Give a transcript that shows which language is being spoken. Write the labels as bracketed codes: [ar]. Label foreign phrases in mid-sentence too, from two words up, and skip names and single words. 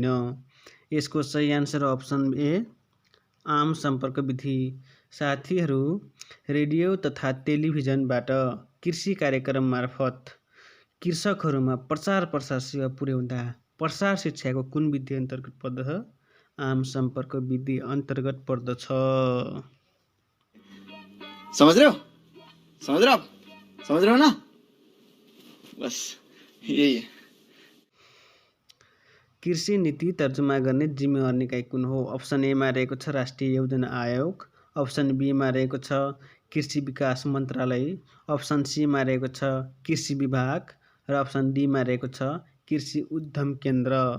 [ne] यसको सही आन्सर हो [en] option A [ne] आम सम्पर्क विधि। साथीहरू, रेडियो तथा टेलिभिजनबाट कृषि कार्यक्रम मार्फत कृषकहरूमा प्रचार प्रसार सेवा पुर्याउँदा प्रसार शिक्षाको कुन विधि अन्तर्गत पर्दछ? आम सम्पर्क विधि अन्तर्गत पर्दछ। [hi] समझ रहे हो? समझ रहे हो? समझ रहे हो ना? बस यही है। [ne] कृषि नीति तर्जुमा गर्ने जिम्मेवार निकाय कुन हो? [en] option A [ne] मा रहेको छ राष्ट्रिय योजना आयोग, [en] option B [ne] मा रहेको छ कृषि विकास मन्त्रालय, [en] option C [ne] मा रहेको छ कृषि विभाग र [en] option D [ne] मा रहेको छ कृषि उद्यम केन्द्र।